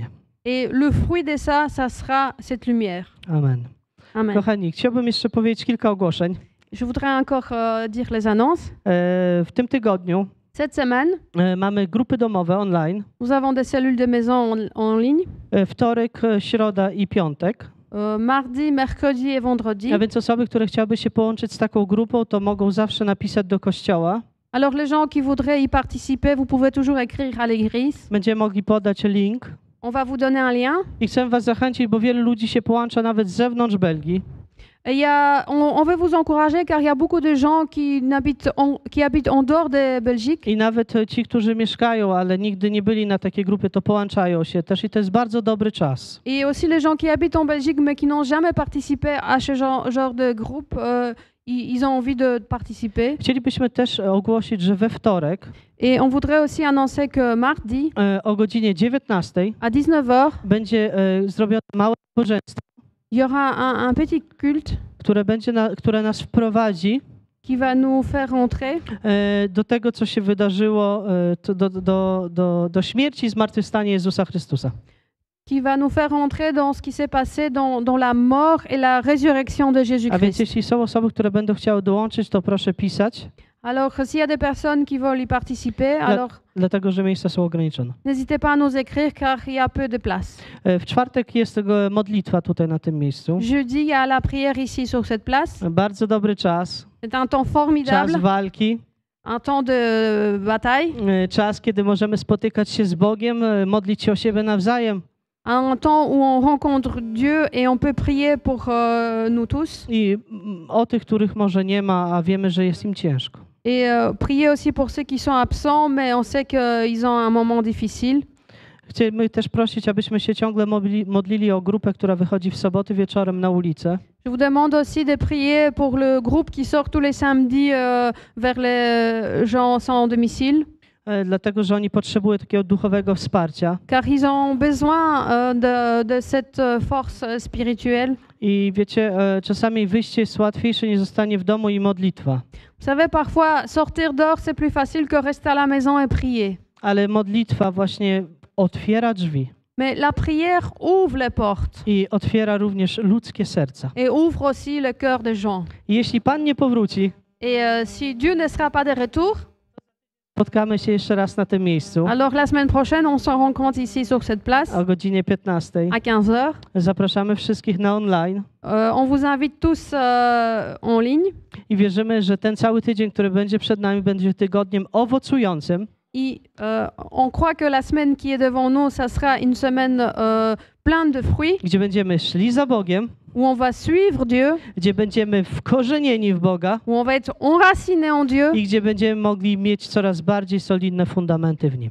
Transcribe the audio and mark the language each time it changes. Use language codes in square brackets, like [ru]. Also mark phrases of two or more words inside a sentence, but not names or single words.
[fr] Et le fruit de ça, ça sera cette lumière. Amen. Amen. [pl] Kochani, chciałbym jeszcze powiedzieć kilka ogłoszeń. [fr] Je voudrais encore dire les annonces. [pl] W tym tygodniu [fr] Cette semaine, [pl] mamy grupy domowe online. [fr] nous avons des cellules de maison en ligne, [pl] Wtorek, środa i piątek. [fr] mardi, mercredi et vendredi. [pl] A więc osoby, które chciałyby się połączyć z taką grupą, to mogą zawsze napisać do kościoła. [fr] Alors les gens qui voudraient y participer, vous pouvez toujours écrire à l'église. [pl] Będziemy mogli podać link. [fr] On va vous donner un lien. [pl] I chcę was zachęcić, bo wielu ludzi się połącza nawet z zewnątrz Belgii. [fr] Et on veut vous encourager car il y a beaucoup de gens qui habitent en dehors de Belgique. [pl] I nawet ci, którzy mieszkają, ale nigdy nie byli na takiej grupie, to połączają się też i to jest bardzo dobry czas. [fr] Et aussi les gens qui habitent en Belgique mais qui n'ont jamais participé à ce genre de groupe, ils ont envie de participer. [pl] Chcielibyśmy też ogłosić, że we wtorek [fr] Et on voudrait aussi annoncer que mardi, [pl] o godzinie 19 [fr] à 19h, [pl] będzie zrobione małe nabożeństwo, [fr] il y aura un petit culte [pl] które nas wprowadzi [fr] qui va nous faire rentrer [pl] do tego, co się wydarzyło, do śmierci i zmartwychwstania Jezusa Chrystusa. [fr] qui va nous faire rentrer dans ce qui s'est passé dans la mort et la résurrection de [pl] A więc [fr] Jésus-Christ. [pl] jeśli są osoby, które będą chciały dołączyć, to proszę pisać, [fr] Alors, s'il y a des personnes qui veulent y participer, alors [pl] dlatego że miejsca są ograniczone. [fr] n'hésitez pas à nous écrire car il y a peu de place. [pl] W czwartek jest modlitwa tutaj na tym miejscu. [fr] Jeudi, il y a la prière ici sur cette place. [pl] Bardzo dobry czas. [fr] C'est un temps [pl] Czas [fr] formidable, [pl] walki. [fr] un temps de bataille, [pl] Czas, kiedy możemy spotykać się z Bogiem, modlić się o siebie nawzajem. [fr] un temps où on rencontre Dieu et on peut prier pour nous tous. [pl] I o tych, których może nie ma, a wiemy, że jest im ciężko. [fr] Et prier aussi pour ceux qui sont absents, mais on sait qu'ils ont un moment difficile. [pl] Chcemy też prosić, abyśmy się ciągle modlili o grupę, która wychodzi w soboty wieczorem na ulicę. [fr] Je vous demande aussi de prier pour le groupe qui sort tous les samedis vers les gens sans domicile, [pl] Dlatego, że oni potrzebują takiego duchowego wsparcia. [fr] car ils ont besoin de cette force spirituelle. [pl] I wiecie, czasami wyjście jest łatwiejsze niż zostanie w domu i modlitwa. [fr] Vous savez, parfois, sortir dehors, c'est plus facile que rester à la maison et prier. [pl] Ale modlitwa właśnie otwiera drzwi [fr] Mais la prière ouvre les portes [pl] i otwiera również ludzkie serca. [fr] et ouvre aussi le cœur des gens. [pl] I jeśli Pan nie powróci, [fr] Et si Dieu ne sera pas de retour, [pl] Spotkamy się jeszcze raz na tym miejscu [fr] Alors la semaine prochaine, on se rencontre ici sur cette place [pl] o godzinie 15. [fr] à 15h. [pl] Zapraszamy wszystkich na online [fr] On vous invite tous en ligne. [pl] i wierzymy, że ten cały tydzień, który będzie przed nami, będzie tygodniem owocującym. [fr] Et on croit que la semaine qui est devant nous, ça sera une semaine pleine de fruits, [pl] Gdzie będziemy szli za Bogiem, [fr] où on va suivre Dieu, [pl] gdzie będziemy wkorzenieni w Boga [fr] où on va être enraciné en Dieu [pl] i gdzie będziemy mogli mieć coraz bardziej solidne fundamenty w Nim.